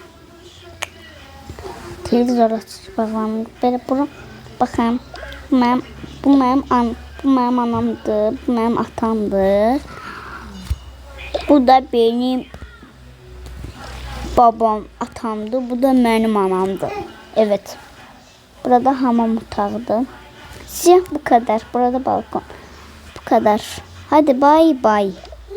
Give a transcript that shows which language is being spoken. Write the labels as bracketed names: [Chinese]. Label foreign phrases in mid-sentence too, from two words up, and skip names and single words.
[Azerbaijani] Televizor açıq bağlanır. Belə bura, baxın, bu mənim anamdır, bu mənim atamdır. Bu da [Turkish] benim babam, [Azerbaijani] atamdır, bu da mənim anamdır. Evet. Burada hamam otağıdır. [Turkish] Siyah bu kadar. Burada balkon. Bu kadar. Hadi bay bay.